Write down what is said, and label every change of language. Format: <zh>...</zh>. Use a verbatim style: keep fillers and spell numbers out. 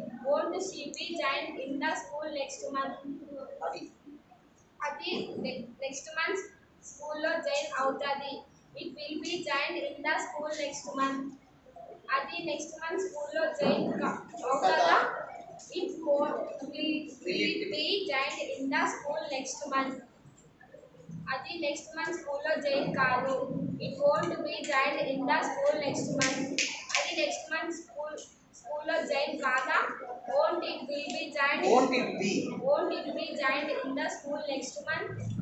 <en>won't she be joined in the school next month.</en> <te>అది అది ne- next month స్కూల్లో join అవుతుంది.</te> <en>It will be join in the school next month.</en> <te>అది next month స్కూల్లో join అవుతుందా.</te> <en>It will be join in the school next month.</en> <te>అది next month స్కూల్లో join కాదు.</te> <en>It won't be join in the school next month.</en> <te>అది next month school స్కూల్లో join కాదా.</te> <en>Won't it will be join won't it be won't it be joined in the school next month.</en>